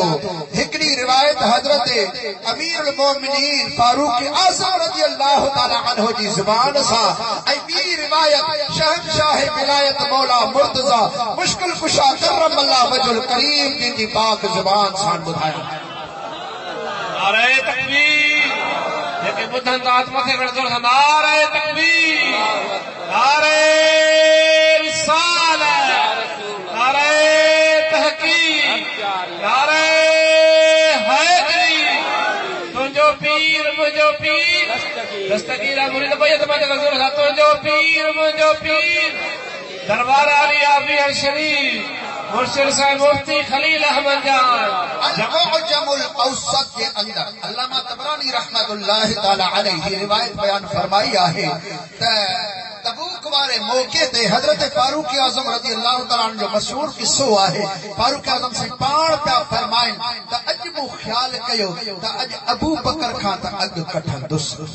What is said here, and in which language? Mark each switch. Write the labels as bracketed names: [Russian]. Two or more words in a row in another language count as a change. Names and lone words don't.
[Sindhi] हिकिड़ी रिवायत हज़रत [Arabic] أمير المؤمنين [Sindhi] फारूक आज़म [Arabic] رضي الله تعالى عنه [Sindhi] जी ज़ुबान सां ऐं ॿी रिवायत शहंशाह विलायत मौला मुर्तज़ा मुश्किल कुशा [Arabic] كرم الله وجهه الكريم [Sindhi] जी पाक ज़ुबान सां ॿुधायो। नारे तकबीर, जेके ॿुधनि था आत्मा खे जोर सां नारे तकबीर, नारे रिसालत, नारे तहकीक, नारे हैदरी। तुंहिंजो पीर मुंहिंजो पीर, दस्तगीर मुरीद बैत में जोर सां तुंहिंजो पीर मुंहिंजो पीर, दरबार आली आफिया शरीफ मुर्शिद साहिब मुफ्ती खलील अहमद जान। मुअज्जमुल औसत के अंदर अल्लामा तबरानी [Arabic] رحمة الله تعالى عليه [Sindhi] रिवायत बयान फरमाई आहे त तबूक वारे मौके ते हजरत फारूक आज़म [Arabic] رضي الله تعالى عنه [Sindhi] जो मशहूर किस्सो आहे। फारूक आज़म से पाण पिया फरमाइनि त अॼु मूं ख़्याल कयो त अॼु अबू बकर खां त अॻु कढंदुसि।